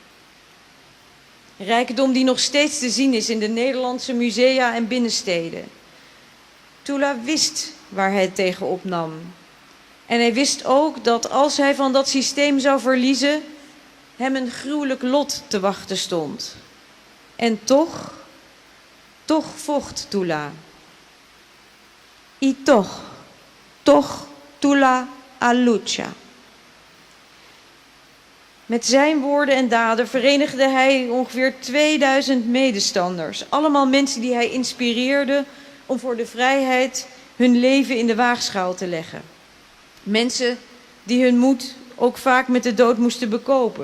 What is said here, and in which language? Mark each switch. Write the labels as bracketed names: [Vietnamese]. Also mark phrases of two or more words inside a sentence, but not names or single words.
[Dutch] Rijkdom die nog steeds te zien is in de Nederlandse musea en binnensteden. Tula wist waar hij het tegen opnam. En hij wist ook dat als hij van dat systeem zou verliezen, hem een gruwelijk lot te wachten stond. En toch vocht Tula. [Papiamento] Y toch Tula a lucha. [Dutch] Met zijn woorden en daden verenigde hij ongeveer 2000 medestanders. Allemaal mensen die hij inspireerde om voor de vrijheid hun leven in de waagschaal te leggen. Mensen die hun moed ook vaak met de dood moesten bekopen.